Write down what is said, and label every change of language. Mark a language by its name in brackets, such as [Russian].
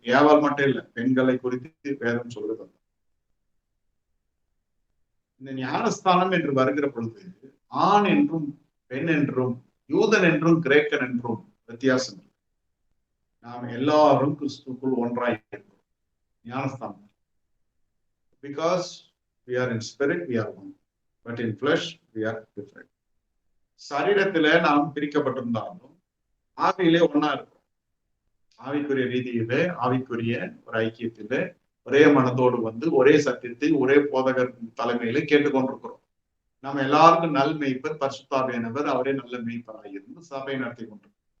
[Tamil] ஏவாள் மட்டும் இல்ல, பெண்களை குறித்து வேதம் சொல்கிறது. இந்த ஞானஸ்தானம் என்று வருகிற பொழுது ஆண் என்றும் பெண் என்றும் யூதன் என்றும் கிரேக்கன் என்றும் வித்தியாசம். நாம் எல்லாரும் கிறிஸ்துக்குள் ஒன்றாய் இருக்கிறோம். ஞானஸ்தானம். [English] Because we are in spirit, we are one. But in flesh, we are different. [Tamil] சரீரத்தில நாம் பிரிக்கப்பட்டிருந்தாலும் ஆவியிலே ஒன்னா இருக்கும். ஆவிக்குரிய ரீதியிலே, ஆவிக்குரிய ஒரு ஐக்கியத்திலே ஒரே மனதோடு வந்து ஒரே சத்தியத்தை ஒரே போதகர் தலைமையில கேட்டுக்கொண்டிருக்கிறோம். நம்ம எல்லாருக்கும் நல் மெய்ப்பர் பரிசுத்தாவியானவர், அவரே நல்ல மெய்ப்பராயிருந்து சபை நடத்தி கொண்டிருக்கிறோம்.